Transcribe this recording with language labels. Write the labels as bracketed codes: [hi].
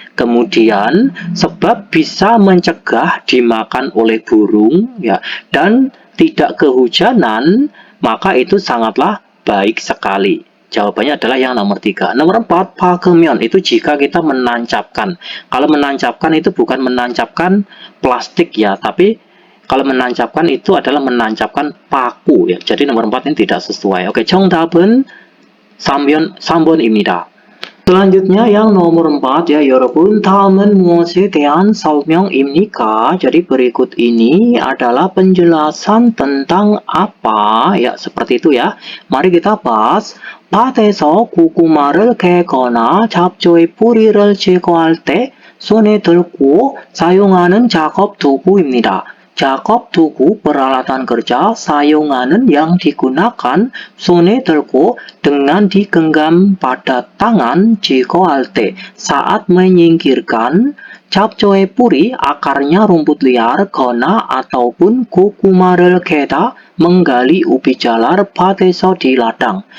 [id] Kemudian, sebab bisa mencegah dimakan oleh burung ya, dan tidak kehujanan, maka itu sangatlah baik sekali. Jawabannya adalah yang nomor 3. Nomor 4, pakemion itu jika kita menancapkan. Kalau menancapkan itu bukan menancapkan plastik ya, tapi kalau menancapkan itu adalah menancapkan paku ya. Jadi nomor 4 ini tidak sesuai. Oke, [ko] 정답은 3번입니다. [id] Selanjutnya yang nomor 4 ya [ko] 여러분, 다음은 무엇에 대한 설명입니까? [id] Jadi berikut ini adalah penjelasan tentang apa ya, seperti itu ya. Mari kita bahas. [ko] 밭에서 고구마를 캐거나 잡초의 뿌리를 제거할 때 손에 들고 사용하는 작업 도구입니다. 작업 도구 [id] peralatan kerja sayangan yang digunakan [ko] 손에 들고 [id] dengan digenggam pada tangan [ko] 제거할 때 [id] saat menyingkirkan [ko] 잡초의 뿌리 [id] akarnya rumput liar [ko] 거나 [id] ataupun [ko] 고구마를 캐다 [id] menggali ubi jalar [ko] 밭에서 [id] di ladang.